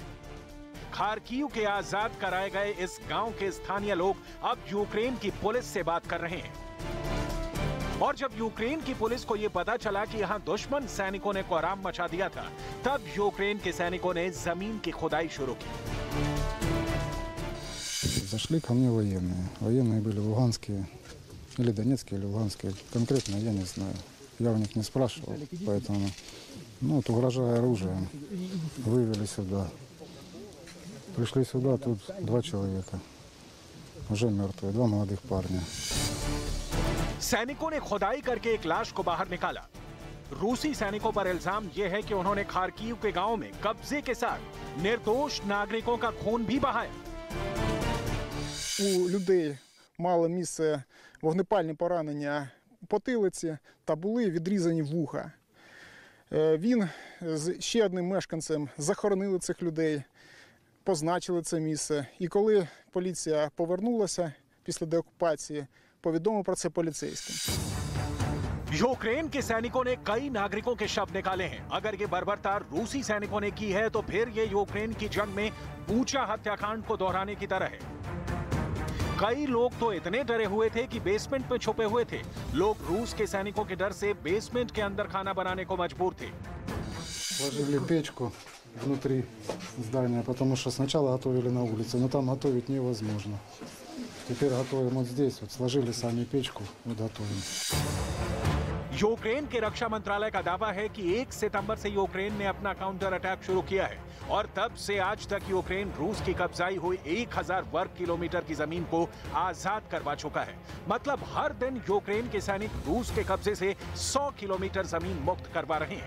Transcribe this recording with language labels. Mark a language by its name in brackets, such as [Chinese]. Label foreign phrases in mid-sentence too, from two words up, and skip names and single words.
[Hindi] खार्किव के आजाद कराए गए इस गांव के स्थानीय लोग अब यूक्रेन की पुलिस से बात कर रहे हैं। और जब यूक्रेन की पुलिस को यह पता चला कि यहां दुश्मन सैनिकों ने कोहराम मचा दिया था, तब यूक्रेन के सैनिकों ने जमीन की खुदाई शुरू की। [Russian] Зашли ко мне военные. Военные были луганские, или донецкие, или луганские. Конкретно я не знаю. Я у них не спрашивал, поэтому, вот угрожая оружием, вывели сюда. Пришли сюда, тут 2 человека, уже мертвые, 2 молодых парня. [Hindi] सैनिकों ने खुदाई करके एक लाश को बाहर निकाला। रूसी सैनिकों पर इल्जाम यह है कि उन्होंने खार्किव के गांव में कब्जे के साथ निर्दोष नागरिकों का खून भी बहाया। [Ukrainian] У людей мали місце вогнепальні поранення потилиці та були відрізані вуха. Він з ще одним мешканцем захоронили цих людей, позначили це місце. І коли поліція повернулася після деокупації, повідомив про це поліцейським. [Hindi] यूक्रेन के सैनिकों ने कई नागरिकों के शव निकाले हैं। अगर ये बर्बरता रूसी सैनिकों ने की है तो फिर ये यूक्रेन की जंग में बूचा हत्याकांड को दोहराने की तरह है। कई लोग तो इतने डरे हुए थे कि बेसमेंट में छुपे हुए थे। लोग रूस के सैनिकों के डर से बेसमेंट के अंदर खाना बनाने को मजबूर थे। [Russian] Сложили печку внутри здания, потому что сначала готовили на улице, но там готовить невозможно. Теперь готовим вот здесь, вот сложили сами печку, вот готовим. [Hindi] यूक्रेन के रक्षा मंत्रालय का दावा है कि 1 सितंबर से यूक्रेन ने अपना [English] counter attack [Hindi] शुरू किया है और तब से आज तक यूक्रेन रूस की कब्जाई हुई 1000 वर्ग किलोमीटर की जमीन को आजाद करवा चुका है। मतलब हर दिन यूक्रेन के सैनिक रूस के कब्जे से 100 किलोमीटर जमीन मुक्त करवा रहे हैं।